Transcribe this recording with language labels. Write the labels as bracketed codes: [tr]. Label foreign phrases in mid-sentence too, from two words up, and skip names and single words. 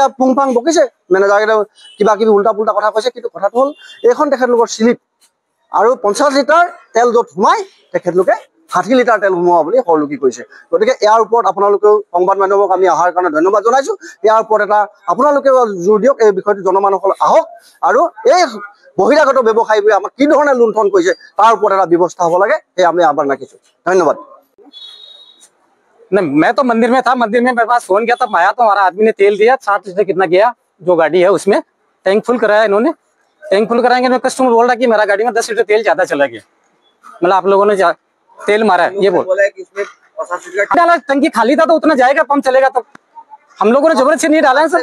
[as] পুংফাং বকিছে মেনেজাৰকেইটা কিবা কিবি উল্টা পুল্টা কথা কৈছে কিন্তু কথাটো হ'ল এইখন তেখেতলোকৰ স্লিপ আৰু 50 লিটাৰ তেল য'ত সোমাই তেখেতলোকে 60 লিটাৰ তেল সোমোৱা বুলি সৰলকি কৰিছে গতিকে ইয়াৰ ওপৰত আপোনালোকেও সংবাদ মাধ্যমক আমি অহাৰ কাৰণে ধন্যবাদ জনাইছোঁ ইয়াৰ ওপৰত এটা আপোনালোকেও জোৰ দিয়ক এই বিষয়টো জনমানুসকল আহক আৰু এই বহিৰাগত ব্যৱসায়ীবোৰে আমাক কি ধৰণে লুণ্ঠন কৰিছে তাৰ ওপৰত এটা ব্যৱস্থা হ'ব লাগে এই আমি আহ্বান ৰাখিছোঁ ধন্যবাদ [hi] नहीं मैं तो मंदिर में था मंदिर में मेरे पास फोन किया तब आया तो हमारा आदमी ने तेल दिया 60 लीटर कितना गया जो गाड़ी है उसमें [en] tank full [hi] कराया इन्होंने [en] tank full [hi] कराएंगे तो कस्टमर बोल रहा कि मेरा गाड़ी में 10 लीटर तेल ज्यादा चला गया मतलब आप लोगों ने तेल मारा है ये बोला टंकी खाली था तो उतना जाएगा पंप चलेगा तब हम लोगों ने जबरदस्ती नहीं डाला है सर